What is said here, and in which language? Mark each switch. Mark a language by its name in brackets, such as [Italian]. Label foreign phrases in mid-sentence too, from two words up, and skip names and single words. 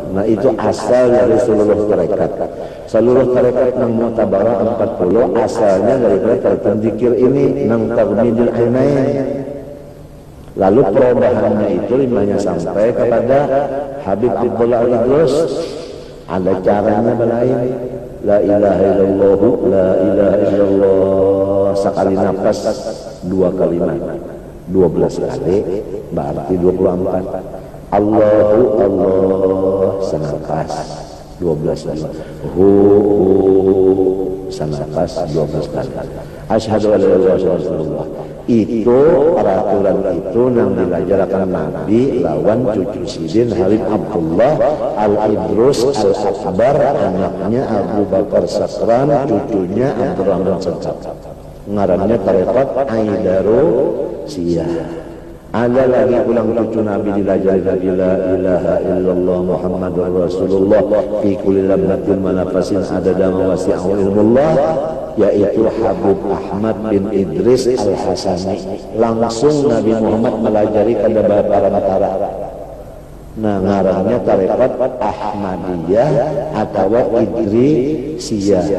[Banjar] Nah itu asal dari seluruh tarekat. Seluruh tarekat nang Mu'tabarah 40 asalnya dari tarekat zikir ini nang Tagmidul Ainain. Lalu perubahannya itu limanya sampai kepada Habib Abdullah Al-Idrus. Ada caranya berlain. [Arabic] لا إله إلا الله، لا إله إلا الله. [Banjar] Sekali nafas 2 kalimat. 12 kali berarti 24. [Arabic] الله الله [Banjar] senafas 12 kali. Hu senafas 12 kali. [Arabic] أشهد أن لا إله إلا الله. [Banjar] Itu peraturan itu yang dilajarkan Nabi lawan cucu Sidin Habib Abdullah Al-Idrus Al-Akbar, anaknya Abu Bakar Sakran, cucunya Abdurrahman Sakran. Ngarannya tarekat Aidaru Siyah. Ada lagi ulang cucu Nabi dilajari Nabi [Arabic] لا إله إلا الله محمد رسول الله في كل لمحة ونفس عدد ما وسعه علم الله, [Banjar] yaitu Habib Ahmad bin Idris Al-Hasani. Langsung Nabi Muhammad melajari kada barantara. Nah ngarannya tarekat Ahmadiyah atau Idrisiyah.